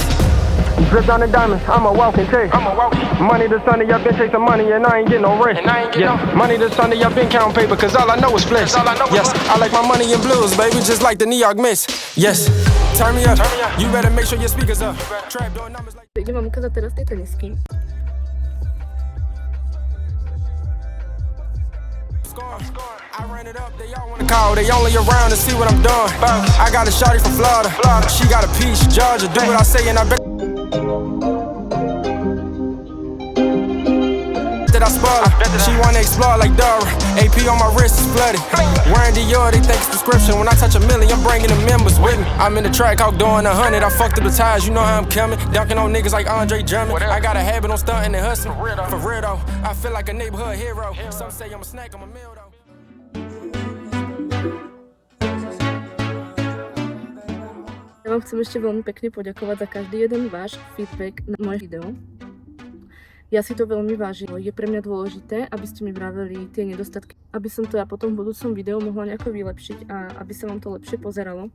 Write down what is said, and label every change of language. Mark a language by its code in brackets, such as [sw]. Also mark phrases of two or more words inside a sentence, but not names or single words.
[en] Dripped on the diamonds, I'm a walking check. Money to Sunday, I've been chasing money and I ain't get no rest. Yeah, money to Sunday, I've been counting paper, cause all I know is flex. Yes, I like my money in blues, baby, just like the New York Mets. Yes. Turn me up. You better make sure your speakers up. Trap doing numbers like. [sk] Idem vám ukázať teraz tie tenisky. [en] I ran it up, they all wanna call, they only around to see what I'm doing. I got a shawty from Florida, she got a peach, Georgia, do what I say and I bet that I spoil her. She wanna explore like Dora, AP on my wrist is flooded. Wearing Dior, they think it's prescription. When I touch a million, I'm bringing the members with me. I'm in the track, hawk doing 100, I fucked up the tires, you know how I'm coming. Dunking on niggas like Andre Drummond. I got a habit on stunting and hustling. For real though, I feel like a neighborhood hero. Some say I'm a snack, I'm a meal though. [sk] Ja vám chcem ešte veľmi pekne poďakovať za každý jeden váš feedback na moje video. Ja si to veľmi vážim. Je pre mňa dôležité, aby ste mi vraveli tie nedostatky, aby som to ja potom v budúcom videu mohla nejako vylepšiť a aby sa vám to lepšie pozeralo.